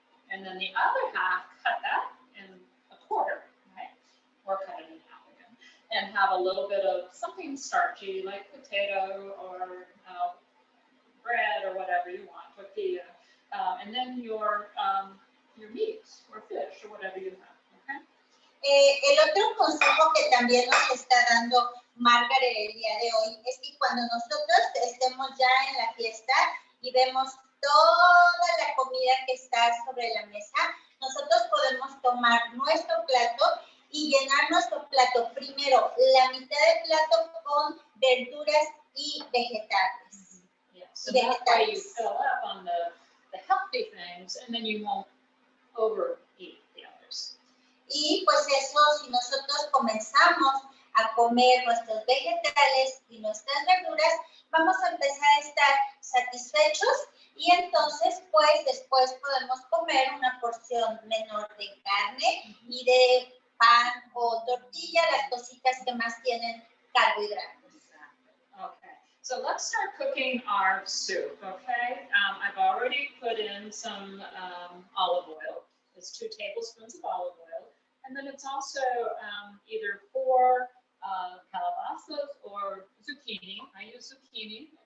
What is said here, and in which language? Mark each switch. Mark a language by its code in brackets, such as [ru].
[en] And then the other half, cut that in a quarter, right? Or cut it in half again. And have a little bit of something starchy like potato or bread or whatever you want, tortilla. And then your meat or fish or whatever you have, okay? [es] El otro consejo que también nos está dando Margaret el día de hoy es que cuando nosotros estemos ya en la fiesta y vemos toda la comida que está sobre la mesa, nosotros podemos tomar nuestro plato y llenar nuestro plato primero la mitad del plato con verduras y vegetales. [en] Yeah, so that way you fill up on the healthy things and then you won't overeat the others. [es] Y pues eso, si nosotros comenzamos a comer nuestros vegetales y nuestras verduras, vamos a empezar a estar satisfechos y entonces pues después podemos comer una porción menor de carne y de pan o tortilla, las cositas que más tienen carbohidratos. [en] Exactly. Okay, so let's start cooking our soup, okay? I've already put in some olive oil. It's 2 tablespoons of olive oil. And then it's also either 4 calabazas or zucchini. I use zucchini.